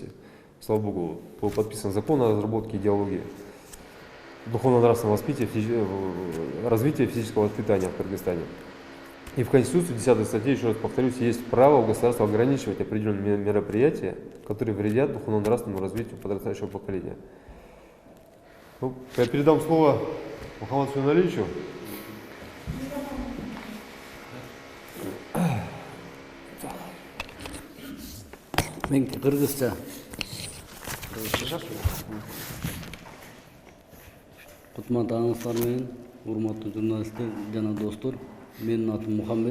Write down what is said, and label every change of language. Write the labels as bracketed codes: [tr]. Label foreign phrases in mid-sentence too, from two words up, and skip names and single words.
[ru] Слава Богу, был подписан закон о разработке идеологии духовно-нравственного развития физического воспитания в Кыргызстане. И в Конституции 10 статье, еще раз повторюсь, есть право у государства ограничивать определенные мероприятия, которые вредят духовно-нравственному развитию подрастающего поколения. Ну, я передам слово Мухаммаду Сюналичу. [ky] Мен кыргызча. Кутмандагыңыздар менен урматтуу журналисттер жана достор, менин атым Мухаммед.